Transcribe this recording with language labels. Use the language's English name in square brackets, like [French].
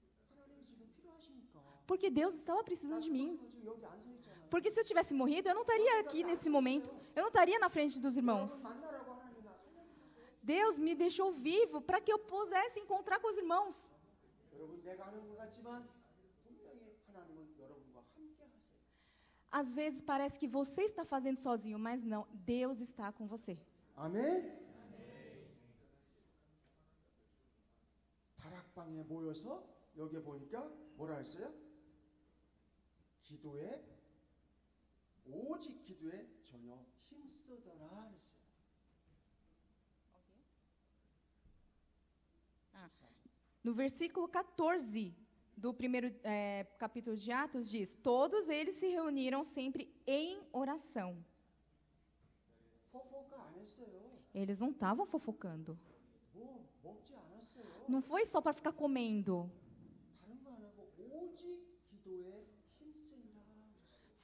[Korean] 하나님이 지금 필요하시니까. [Portuguese] Porque Deus estava [Korean] 나 [Portuguese] precisando de mim. [Korean] 지금 여기 앉아 있잖아요. [Portuguese] Porque se eu tivesse morrido, eu não estaria aqui nesse momento. Eu não estaria na frente dos irmãos. [Korean] 여러분 만나라고 하나님이 나 살려주셨어요. [Portuguese] Deus me deixou vivo para que eu pudesse encontrar com os irmãos. [Korean] 여러분 내가 하는 것 같지만 분명히 하나님은 여러분과 함께 하세요. [Portuguese] Às vezes parece que você está fazendo sozinho, mas não, Deus está com você. [Korean] 아멘. 다락방에 모여서 여기 보니까 뭐라 했어요? 기도에 오직 기도에 전혀 힘쓰더라 했어요. Ah. 14절. [Portuguese] No versículo 14 do primeiro capítulo de Atos diz: todos eles se reuniram sempre em oração. [Korean] 포포가 안 했어요. [Portuguese] Eles não estavam fofocando. [Korean] 뭐 먹지 않았어요. [Portuguese] Não foi só para ficar comendo. [Korean] 다른 거 안 하고 오직 기도에 힘쓰니라 그랬어요.